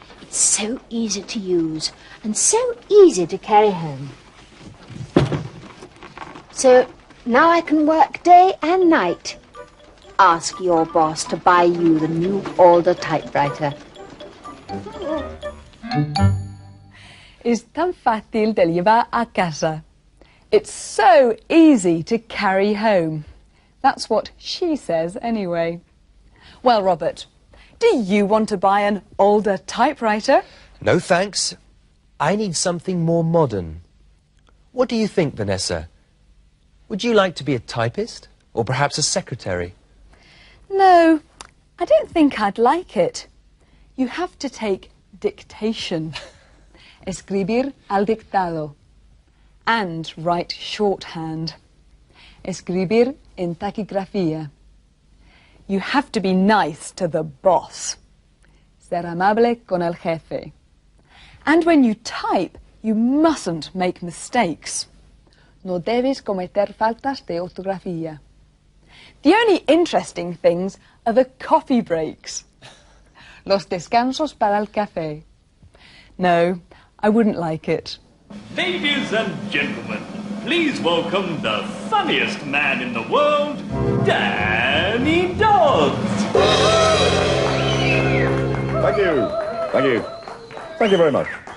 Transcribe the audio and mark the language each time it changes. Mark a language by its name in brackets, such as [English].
[English] It's so easy to use and so easy to carry home. So now I can work day and night. Ask your boss to buy you the new Alder typewriter. [Spanish] Es tan fácil de llevar a casa. [English] It's so easy to carry home. That's what she says anyway. Well, Robert, do you want to buy an older typewriter? No, thanks. I need something more modern. What do you think, Vanessa? Would you like to be a typist? Or perhaps a secretary? No, I don't think I'd like it. You have to take dictation. [Spanish] Escribir al dictado. [English] And write shorthand. [Spanish] Escribir en taquigrafía. [English] You have to be nice to the boss. [Spanish] Ser amable con el jefe. [English] And when you type, you mustn't make mistakes. [Spanish] No debes cometer faltas de ortografía. [English] The only interesting things are the coffee breaks. [Spanish] Los descansos para el café. [English] No, I wouldn't like it. Ladies and gentlemen, please welcome the funniest man in the world, Danny Dodds. Thank you. Thank you. Thank you very much.